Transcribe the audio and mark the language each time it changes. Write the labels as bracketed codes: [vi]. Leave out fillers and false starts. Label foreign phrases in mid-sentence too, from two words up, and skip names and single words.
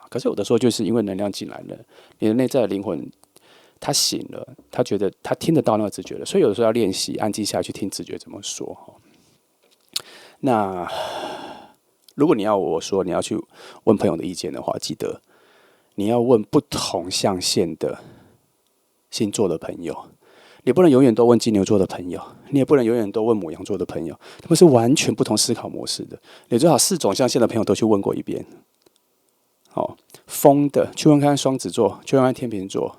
[zh] 可是有的時候就是因為能量進來了，你的內在的靈魂他醒了，他覺得他聽得到那個直覺了，所以有的時候要練習安靜下來去聽直覺怎麼說。那如果你要我說你要去問朋友的意見的話，記得你要問不同象限的星座的朋友，你不能永遠都問金牛座的朋友，你也不能永遠都問牡羊座的朋友，他们是完全不同思考模式的。你最好4種象限的朋友都去問過一遍。好，風的去問看雙子座，去問看天秤座。